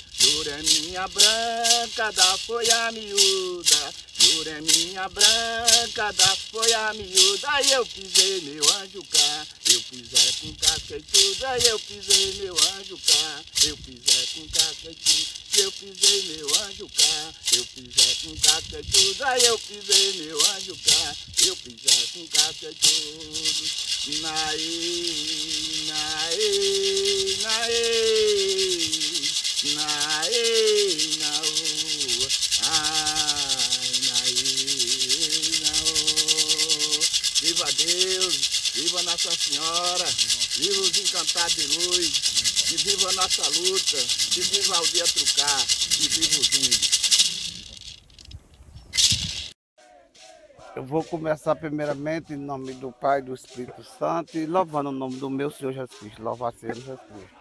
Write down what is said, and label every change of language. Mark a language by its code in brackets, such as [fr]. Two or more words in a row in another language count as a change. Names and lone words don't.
[pt] Jureminha branca da folha miúda, jureminha branca da folha miúda, eu pisei meu anjo cá, eu pisei com casca e tudo, eu pisei meu anjo cá, eu pisei com casca e tudo, eu pisei meu anjo cá, eu pisei com casca e tudo, eu pisei meu anjo cá, eu pisei com casca e tudo. Naê, naê, naê. Naê, naô, ai, naê, naô. Viva Deus, viva Nossa Senhora, viva os encantados de luz, que viva a nossa luta, que viva a aldeia Trucar, que viva os índios. Eu vou começar primeiramente em nome do Pai e do Espírito Santo e louvando o nome do meu Senhor Jesus Cristo, louvado seja Jesus Cristo.